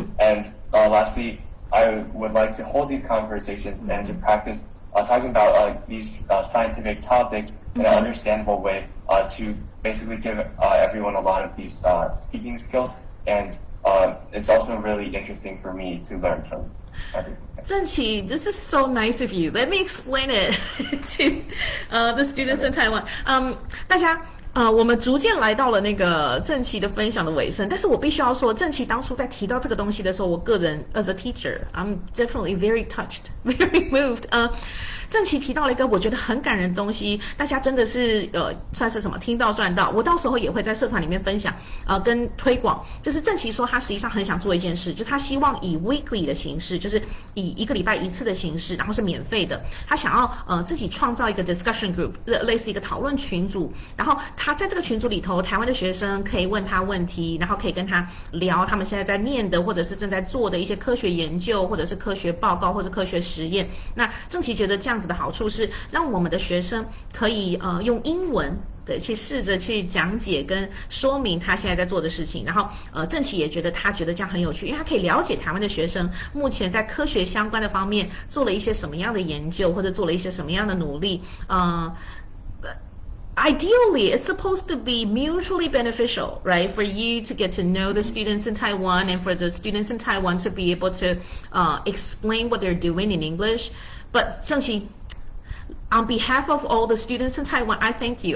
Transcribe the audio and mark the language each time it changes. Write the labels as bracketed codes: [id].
[en] And lastly, I would like to hold these conversations and to practice talking about these scientific topics in an understandable way to basically give everyone a lot of these speaking skills. And it's also really interesting for me to learn from everyone. 郑琪, this is so nice of you. Let me explain it to the students in Taiwan. [zh] 大家我们逐渐来到了那个郑琪的分享的尾声，但是我必须要说，郑琪当初在提到这个东西的时候，我个人 [en] as a teacher, I'm definitely very touched, very moved. [zh] 郑琪提到了一个我觉得很感人的东西，大家真的是算是什么听到赚到。我到时候也会在社团里面分享跟推广。就是郑琪说他实际上很想做一件事，就是他希望以 weekly 的形式，就是以一个礼拜一次的形式，然后是免费的。他想要自己创造一个 discussion group， 类似一个讨论群组，然后他在这个群组里头，台湾的学生可以问他问题，然后可以跟他聊他们现在在念的或者是正在做的一些科学研究，或者是科学报告或者科学实验。那郑琪觉得这样子的好处是让我们的学生可以用英文对去试着去讲解跟说明他现在在做的事情，然后郑琪也觉得他觉得这样很有趣，因为他可以了解台湾的学生目前在科学相关的方面做了一些什么样的研究，或者做了一些什么样的努力。 [en] Ideally, it's supposed to be mutually beneficial, right? For you to get to know the students in Taiwan, and for the students in Taiwan to be able to explain what they're doing in English. But 郑琪, on behalf of all the students in Taiwan, I thank you.